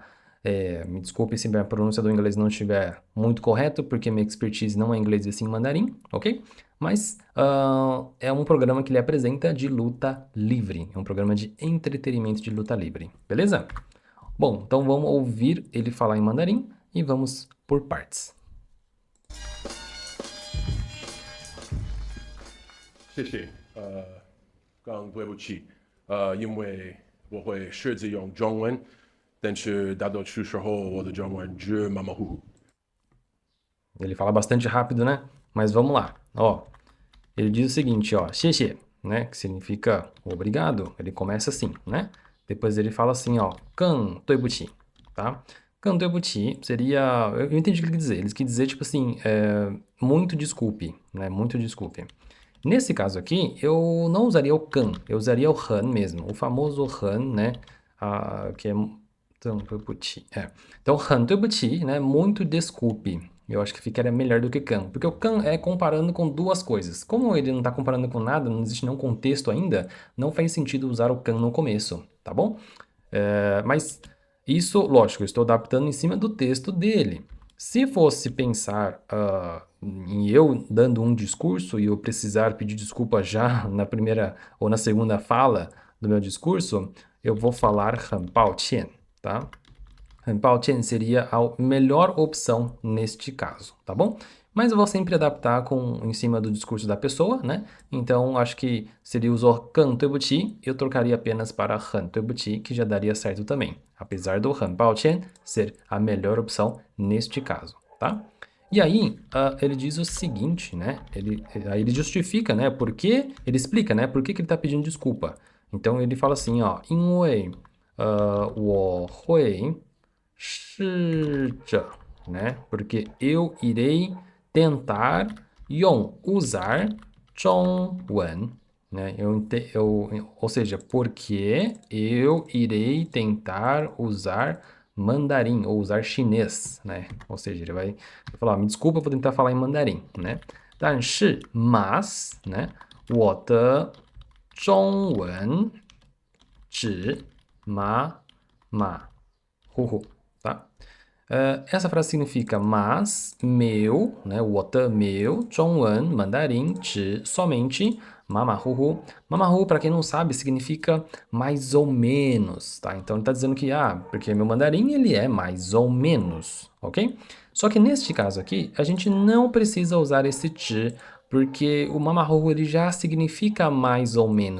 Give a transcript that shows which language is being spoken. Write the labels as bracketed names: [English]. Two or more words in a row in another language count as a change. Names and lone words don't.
[Portuguese] Me desculpe se a pronúncia do inglês não estiver muito correta, porque minha expertise não é inglês e sim mandarim, ok? Mas é um programa que ele apresenta de luta livre. É um programa de entretenimento de luta livre, beleza? Bom, então vamos ouvir ele falar em mandarim e vamos por partes. [Chinese] 谢谢，刚刚对不起，因为我会试着用中文，但是大多数时候我的中文只马马虎虎。 [Portuguese] Ele fala bastante rápido, né? Mas vamos lá. Ó, ele diz o seguinte, ó, [Chinese] 谢谢, [Portuguese] né? Que significa obrigado. Ele começa assim, né? Depois ele fala assim, ó, [Chinese] 更对不起, tá? 更对不起 seria... [Portuguese] Eu entendi o que ele quis dizer. Ele quis dizer, tipo assim, muito desculpe, né? Muito desculpe. Nesse caso aqui, eu não usaria o 更, eu usaria o 很 mesmo. O famoso 很, né? Que é... Então, [Chinese] 对不起. Então, 很对不起, [Portuguese] né? Muito desculpe. Eu acho que ficaria melhor do que can, porque o can é comparando com duas coisas. Como ele não está comparando com nada, não existe nenhum contexto ainda, não faz sentido usar o can no começo, tá bom? Mas isso, lógico, eu estou adaptando em cima do texto dele. Se fosse pensar em eu dando um discurso e eu precisar pedir desculpa já na primeira ou na segunda fala do meu discurso, eu vou falar [Chinese] 很抱歉, [Portuguese] tá? [Chinese] 很抱歉 [Portuguese] seria a melhor opção neste caso, tá bom? Mas eu vou sempre adaptar em cima do discurso da pessoa, né? Então, acho que se ele usou [Chinese] 更对不起, [Portuguese] eu trocaria apenas para [Chinese] 很对不起, [Portuguese] que já daria certo também. Apesar do [Chinese] 很抱歉 [Portuguese] ser a melhor opção neste caso, tá? E aí, ele diz o seguinte, né? Aí ele justifica, né? Ele explica, né? Por que ele está pedindo desculpa. Então, ele fala assim, ó, [Chinese] 因为我会试着, [Portuguese] né? Porque eu irei tentar usar 中文, né? Ou seja, porque eu irei tentar usar mandarim ou usar chinês, né? Ou seja, ele vai falar, me desculpa, eu vou tentar falar em mandarim, né? 但是 mas, né? [Chinese] 我的中文只马虎虎, [Portuguese] tá? Essa frase significa mas, meu, né? 我的 meu, 中文 mandarim, 只 somente, mamahuhu. Mamahu, para quem não sabe, significa mais ou menos, tá? Então ele está dizendo que, porque meu mandarim ele é mais ou menos, ok? Só que neste caso aqui, a gente não precisa usar esse 只, porque o mamahuhu ele já significa mais ou menos.